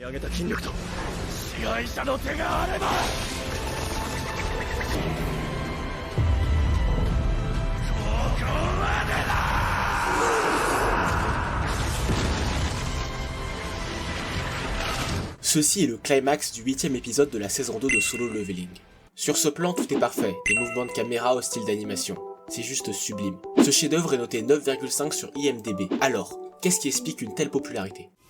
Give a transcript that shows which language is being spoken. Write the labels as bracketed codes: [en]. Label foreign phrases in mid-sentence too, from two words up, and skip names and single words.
[ja] 上げた筋力と支配者の手があればここまでだ。 [fr] Ceci est le climax du 8ème épisode de la saison 2 de Solo Leveling. Sur ce plan, tout est parfait, des mouvements de caméra au style d'animation. C'est juste sublime. Ce chef-d'œuvre est noté 9,5 sur IMDb. Alors, qu'est-ce qui explique une telle popularité ?